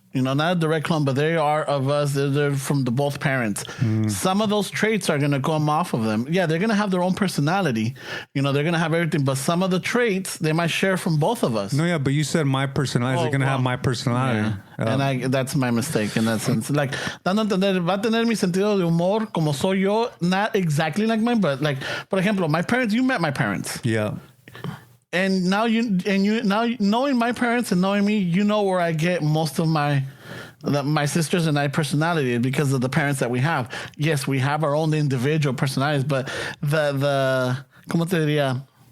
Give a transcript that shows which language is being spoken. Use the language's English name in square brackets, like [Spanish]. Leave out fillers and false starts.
[English] You know, not a direct clone, but they are of us. They're from both parents. Some of those traits are going to come off of them. Yeah, they're going to have their own personality. You know, they're going to have everything. But some of the traits, they might share from both of us. No, yeah, but you said my personality. They're going to have my personality. Yeah. And that's my mistake in that sense. [Spanish] Like, dando a entender, va a tener mi sentido de humor como soy yo. [English] Not exactly like mine, but like, [Spanish] por ejemplo, [English] my parents, you met my parents. Yeah. And now knowing my parents and knowing me, you know where I get most of my my sisters and I personality is because of the parents that we have. Yes, we have our own individual personalities, but the [Spanish] ¿cómo te diría?